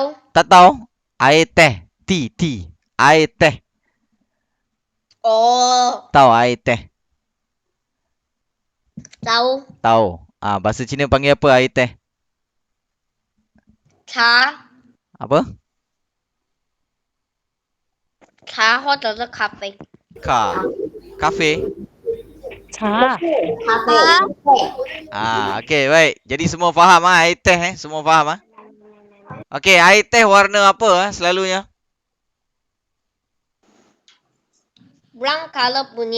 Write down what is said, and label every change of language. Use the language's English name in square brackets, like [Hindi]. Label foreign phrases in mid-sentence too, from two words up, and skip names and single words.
[Malay] Tak tahu? Air teh. Tea. Air teh. Oh, Tahu air teh? tahu. Tahu. Bahasa Cina panggil apa air teh? Trà, Apa? [Vietnamese] trà hoặc [Chinese] 者是咖啡。 [Malay] Kafe. Trà. Trà. Okey, baik. Jadi semua faham air teh Semua faham Okey, air teh warna apa selalunya? [English] Brown color punya.